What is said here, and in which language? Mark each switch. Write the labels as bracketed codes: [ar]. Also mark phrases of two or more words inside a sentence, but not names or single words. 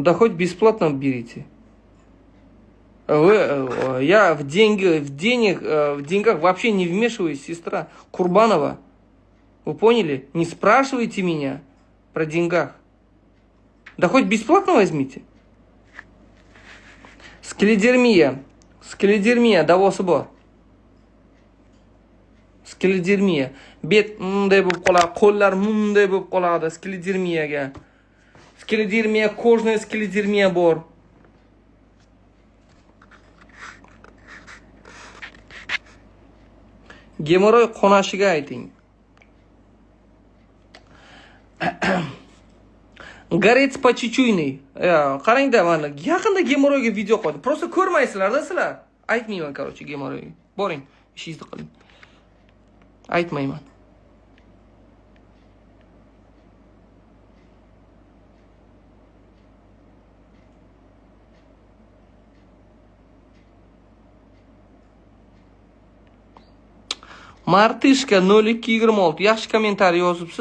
[ru] Да хоть бесплатно берите. Я в деньгах вообще не вмешиваюсь, сестра Курбанова. Вы поняли? Не спрашивайте меня про деньгах. Да хоть бесплатно возьмите. Скеледермия, [uz] davosi bor. Skelidermiya. Bet bunday bo'lib qoladi, qo'llar bunday bo'lib qoladi skelidermiyaga. Skelidermiya, kojnoy skelidermiya bor. Gemoroy qonashiga ayting. [ru] Горец по чечуйный. [uz] Qarangda mana yaqinda gemoroyga video qo'ydim. Просто ko'rmaysizlar-da sizlar. Aytmayman, короче, gemoroyga. Boring, ishingizni qiling. Aytmayman. Martishka 0226 yaxshi kommentariy yozibsiz.